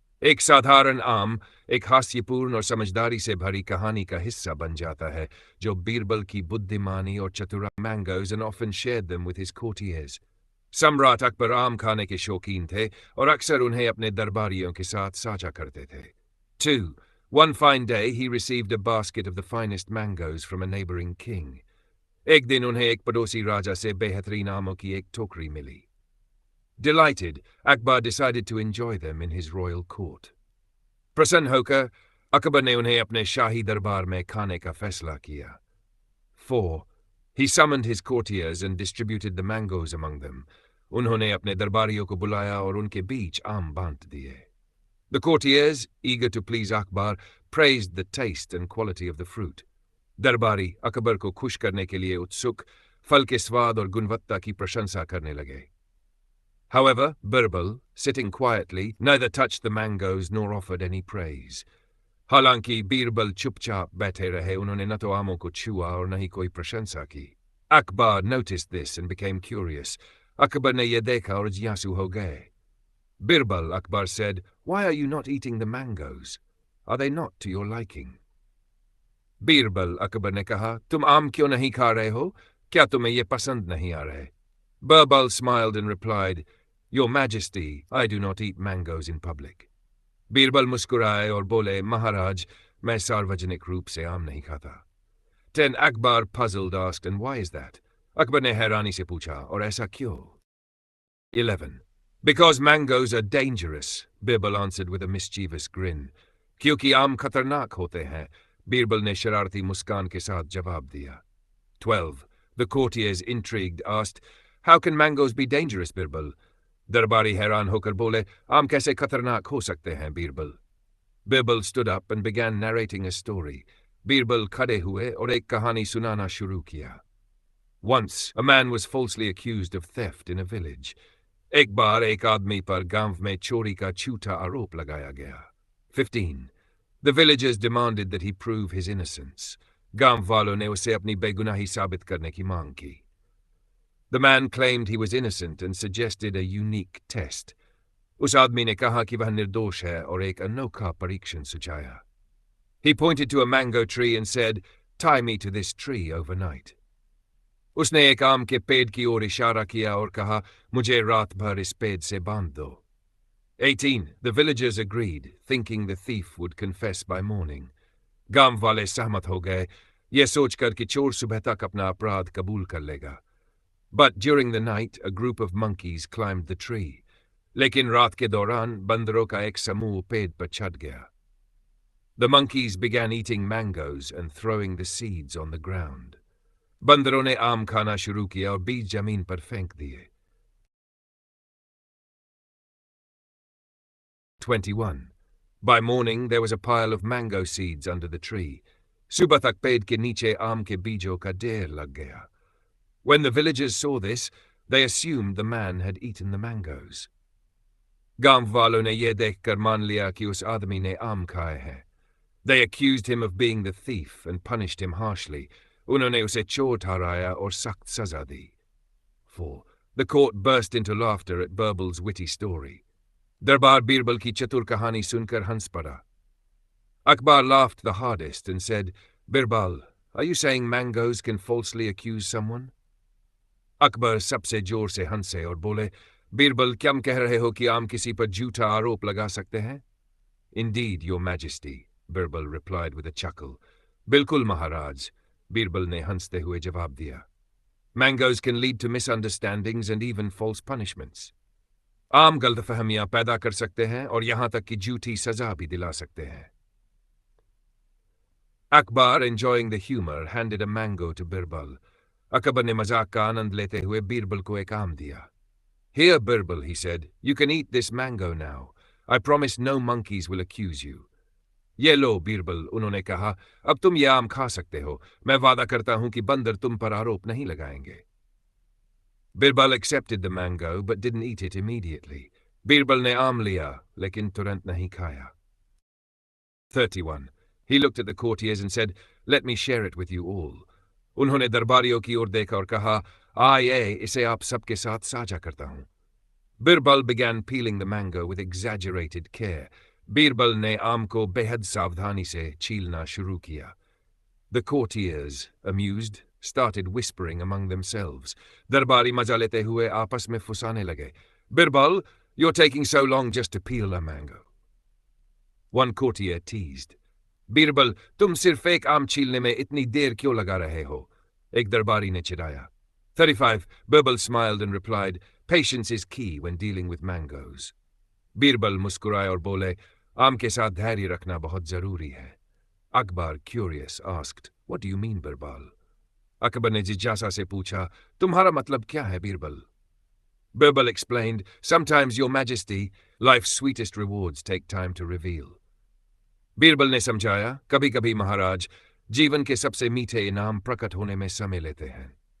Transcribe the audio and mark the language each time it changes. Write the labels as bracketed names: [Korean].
[Hindi] एक साधारण आम एक हास्यपूर्ण और समझदारी से भरी कहानी का हिस्सा बन जाता है, जो बीरबल की बुद्धिमानी और चतुराई [English] mangoes and often shared them with his courtiers. [Hindi] सम्राट अकबर आम खाने के शौकीन थे और अक्सर उन्हें अपने दरबारियों के साथ साझा करते थे। 2. [English] One fine day he received a basket of the finest mangoes from a neighboring king. [Hindi] एक दिन उन्हें एक पड़ोसी राजा से बेहतरीन आमों की एक टोकरी मिली। [English] Delighted, Akbar decided to enjoy them in his royal court. [Hindi] प्रसन्न होकर अकबर ने उन्हें अपने शाही दरबार में खाने का फैसला किया। 4. [English] He summoned his courtiers and distributed the mangoes among them. [Hindi] उन्होंने अपने दरबारियों को बुलाया और उनके बीच आम बांट दिए। [English] The courtiers, eager to please Akbar, praised the taste and quality of the fruit. [Hindi] दरबारी अकबर को खुश करने के लिए उत्सुक फल के स्वाद और गुणवत्ता की प्रशंसा करने लगे। [English] However, Birbal, sitting quietly, neither touched the mangoes nor offered any praise. [Hindi] हालांकि बीरबल चुपचाप बैठे रहे, उन्होंने न तो आमों को छुआ और न ही कोई प्रशंसा की। [English] Akbar noticed this and became curious. [Hindi] Akbar ने यह देखा और जिज्ञासु हो गए। [English] Birbal, Akbar said, "Why are you not eating the mangoes? Are they not to your liking?" [Hindi] Birbal, Akbar ने कहा, तुम आम क्यों नहीं खा रहे हो? क्या तुम्हें ये पसंद नहीं आ रहे? [English] Birbal smiled and replied, "Your Majesty, I do not eat mangoes in public." [Hindi] Birbal मुस्कुराए और बोले, महाराज, मैं सार्वजनिक रूप से आम नहीं खाता। 10. [English] Akbar, puzzled, asked, "And why is that?" [Hindi] Akbar ने हैरानी से पूछा, और ऐसा क्यों? 11. [English] Because mangoes are dangerous, Birbal answered with a mischievous grin. [Hindi] क्योंकि आम खतरनाक होते हैं, बीरबल ने शरारती मुस्कान के साथ जवाब दिया। [English] 12. The courtiers, intrigued, asked, "How can mangoes be dangerous, Birbal?" [Hindi] दरबारी हैरान होकर बोले, आम कैसे खतरनाक हो सकते हैं, Birbal? [English] Birbal stood up and began narrating a story. [Hindi] Birbal खड़े हुए और एक कहानी सुनाना शुरू किया। [English] Once, a man was falsely accused of theft in a village. [Hindi] एक बार एक आदमी पर गांव में चोरी का झूठा आरोप लगाया गया। 15. [English] The villagers demanded that he prove his innocence. [Hindi] गांव वालों ने उसे अपनी बेगुनाही साबित करने की मांग की। [English] The man claimed he was innocent and suggested a unique test. [Hindi] उस आदमी ने कहा कि वह निर्दोष है और एक अनोखा परीक्षण सुझाया। [English] He pointed to a mango tree and said, "Tie me to this tree overnight." [Hindi] उसने एक आम के पेड़ की ओर इशारा किया और कहा, मुझे रात भर इस पेड़ से बांध दो। 18. [English] The villagers agreed, thinking the thief would confess by morning. [Hindi] गांव वाले सहमत हो गए, यह सोचकर कि चोर सुबह तक अपना अपराध कबूल कर लेगा। [English] But during the night, a group of monkeys climbed the tree. [Hindi] लेकिन रात के दौरान बंदरों का एक समूह पेड़ पर चढ़ गया। [English] The monkeys began eating mangoes and throwing the seeds on the ground. [Hindi] बंदरों ने आम खाना शुरू किया और बीज जमीन पर फेंक दिए। 21. [English] By morning there was a pile of mango seeds under the tree. [Hindi] सुबह तक पेड़ के नीचे आम के बीजों का ढेर लग गया। [English] When the villagers saw this, they assumed the man had eaten the mangoes. [Hindi] गांव वालों ने यह देखकर मान लिया कि उस आदमी ने आम खाए हैं। [English] They accused him of being the thief and punished him harshly. [Hindi] उन्होंने उसे चोर ठहराया और सख्त सजा दी। 4. [English] The court burst into laughter at Birbal's witty story. [Hindi] दरबार बीरबल की चतुर कहानी सुनकर हंस पड़ा। [English] Akbar laughed the hardest and said, "Birbal, are you saying mangoes can falsely accuse someone?" [Hindi] Akbar सबसे जोर से हंसे और बोले, बीरबल, क्या कह रहे हो कि आम किसी पर झूठा आरोप लगा सकते हैं? [English] Indeed, your majesty, Birbal replied with a chuckle. [Hindi] बिल्कुल महाराज, बीरबल ने हंसते हुए जवाब दिया। [English] Mangoes can lead to misunderstandings and even false punishments. [Hindi] आम गलतफहमियां पैदा कर सकते हैं और यहां तक कि झूठी सजा भी दिला सकते हैं। [English] Akbar, enjoying the humor, handed a mango to Birbal. [Hindi] Akbar ने मजाक का आनंद लेते हुए बीरबल को एक आम दिया। [English] Here, Birbal, he said, you can eat this mango now. I promise no monkeys will accuse you. [Hindi] ये लो, बीरबल, उन्होंने कहा, अब तुम ये आम खा सकते हो। मैं वादा करता हूं कि बंदर तुम पर आरोप नहीं लगाएंगे। [English] Birbal accepted the mango but didn't eat it immediately. [Hindi] Birbal ने आम लिया, लेकिन तुरंत नहीं खाया। [English] 31. He looked at the courtiers and said, "Let me share it with you all." [Hindi] उन्होंने दरबारियों की ओर देखा और कहा, आइए इसे आप सबके साथ साझा करता हूं। [English] Birbal began peeling the mango with exaggerated care. [Hindi] Birbal ने आम को बेहद सावधानी से छीलना शुरू किया. [English] The courtiers, amused, started whispering among themselves. [Hindi] दरबारी मजा लेते हुए आपस में फुसाने लगे. [English] Birbal, you're taking so long just to peel a mango. One courtier teased. [Hindi] Birbal, तुम सिर्फ एक आम छीलने में इतनी देर क्यों लगा रहे हो? एक दरबारी ने चिढ़ाया. 35. [English] Birbal smiled and replied, Patience is key when dealing with mangoes. [Hindi] Birbal मुस्कुराए और बोले, आम के साथ धैर्य रखना बहुत जरूरी है. [English] Akbar, curious, asked, What do you mean, Birbal? [Hindi] Akbar ने जिज्ञासा से पूछा, तुम्हारा मतलब क्या है, Birbal? [English] Birbal explained, Sometimes, Your Majesty, life's sweetest rewards take time to reveal. [Hindi] Birbal ने समझाया, कभी कभी महाराज, जीवन के सबसे मीठे इनाम प्रकट होने में समय लेते हैं.